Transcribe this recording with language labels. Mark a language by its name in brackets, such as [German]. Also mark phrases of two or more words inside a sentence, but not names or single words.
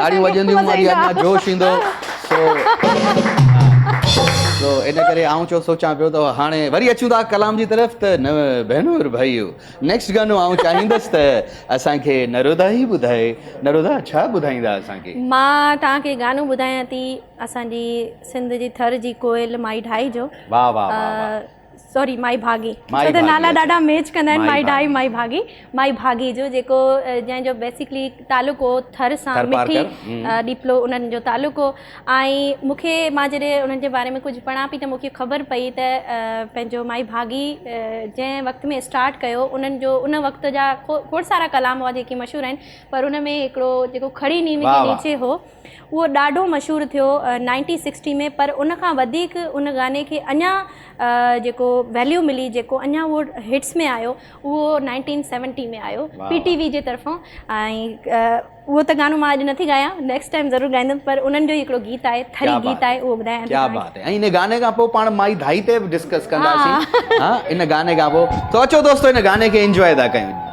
[Sindhi] ताड़ियूं वॼंदियूं, वरी अञा जोश ईंदो। तो इन करे आऊं सोचां पियो त हाणे वरी अचूं था कलाम जी तरफ़, त न भेनर भाइयो, नेक्स्ट गानो आऊं चाहींदसि त असांखे नरोदा ई ॿुधाए। नरोदा छा ॿुधाईंदा असांखे? मां तव्हांखे गानो ॿुधायां थी असांजी सिंध जी थर जी कोयल माई ढाई जो। वाह वाह वाह, सॉरी माई भागी, छो त नाला ॾाढा मैच कंदा आहिनि, माई ढाई माई भागी जो, जेको जंहिंजो बेसिकली तालुको थर सां, मिठी ॾिपलो उन्हनि जो तालुको। ऐं मूंखे मां जॾहिं उन्हनि जे बारे में कुझु पढ़ां पई त मूंखे ख़बर पई त पंहिंजो माई भागी जंहिं वक़्त में स्टार्ट कयो, उन्हनि जो उन वक़्त जा खोड़ सारा कलाम हुआ जेके मशहूरु आहिनि, पर उन में हिकिड़ो जेको खड़ी नीम के नीचे हो उहो ॾाढो मशहूरु थियो 1960 में, पर उन खां वधीक उन गाने खे अञा जेको वैल्यू मिली, जेको अञा उहो हिट्स में आयो, उहो 1970 में आयो PTV जे तरफ़ां। ऐं उहो त गानो मां अॼु नथी ॻायां, [English] next time [Sindhi] ज़रूरु ॻाईंदमि, पर उन्हनि जो हिकिड़ो गीत आहे, थरी गीत आहे, उहो ॿुधायां। [Hindi] क्या बात है। [Sindhi] ऐं इन गाने खां पोइ पाण माई धाई ते बि डिस्कस कंदासीं, हा इन गाने खां पोइ। तो अचो दोस्तो इन गाने खे एंजॉय था कयूं।